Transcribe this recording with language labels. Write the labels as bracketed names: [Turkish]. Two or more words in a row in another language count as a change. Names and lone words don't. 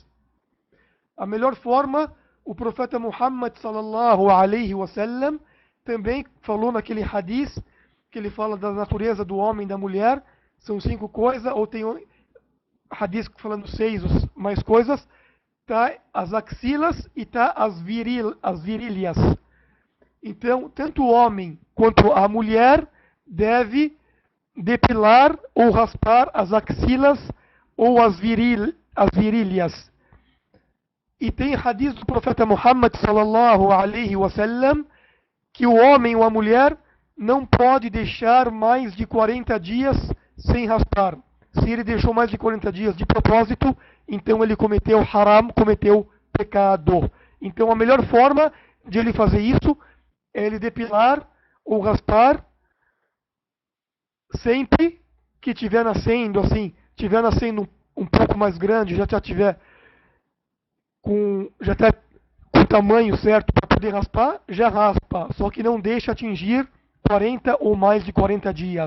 [Portuguese] A melhor forma, o profeta Muhammad [Arabic] صلى الله عليه وسلم [Portuguese] também falou naquele hadith que ele fala da natureza do homem e da mulher, são 5 coisas, ou tem hadith falando 6 mais coisas, tá as axilas e tá as virilhas. Então, tanto o homem quanto a mulher deve depilar ou raspar as axilas ou as virilhas. E tem hadith do profeta Muhammad [Arabic] صلى الله عليه وسلم [Portuguese] que o homem ou a mulher não pode deixar mais de 40 dias sem raspar. Se ele deixou mais de 40 dias de propósito, então ele cometeu haram, cometeu pecado. Então a melhor forma de ele fazer isso é ele depilar ou raspar sempre que estiver nascendo, assim, estiver nascendo um pouco mais grande, já tiver com o tamanho certo para poder raspar, já raspa, só que não deixa atingir 40 ou mais de 40 dias.